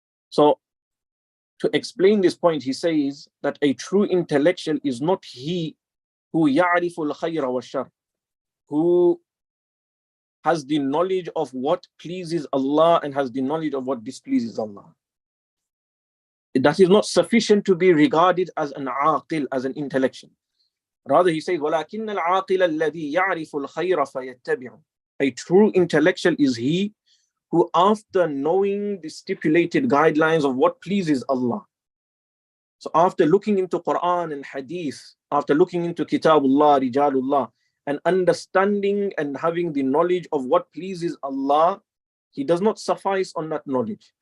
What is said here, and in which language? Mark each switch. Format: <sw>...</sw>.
<en>So to explain this point, he says that a true intellectual is not he who</en> <ar>يَعْرِفُ الْخَيْرَ وَالشَّرَّ,</ar> <en>who has the knowledge of what pleases Allah and has the knowledge of what displeases Allah. That is not sufficient to be regarded as an aqil, as an intellectual. Rather, he says,</en> <ar>وَلَكِنَّ الْعَاقِلَ الَّذِي يَعْرِفُ الْخَيْرَ فَيَتَّبِعُ.</ar> <en>A true intellectual is he who, after knowing the stipulated guidelines of what pleases Allah, so after looking into Quran and Hadith, after looking into Kitabullah, Rijalullah, and understanding and having the knowledge of what pleases Allah, he does not suffice on that knowledge.</en>